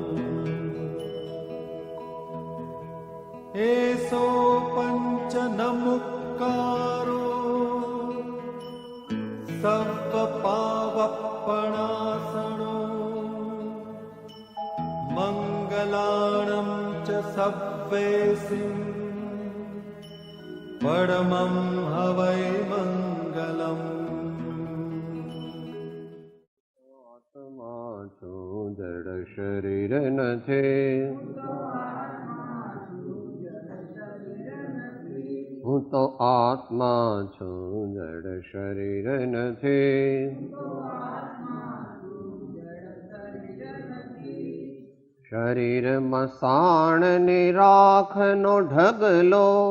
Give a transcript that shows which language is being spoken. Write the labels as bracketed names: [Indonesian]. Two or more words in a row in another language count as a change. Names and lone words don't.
[Prakrit languages] एसो पंच नमुक्कारो सर्वपावपणासनो मंगलाणं च सव्वेसिं परमं हवै मंगलम्। [Gujarati] આત્મા છો જડ શરીર નથે, હું તો આત્મા છું જડ શરીર નથી। શરીરમાં સાણની રાખનો ઢગલો,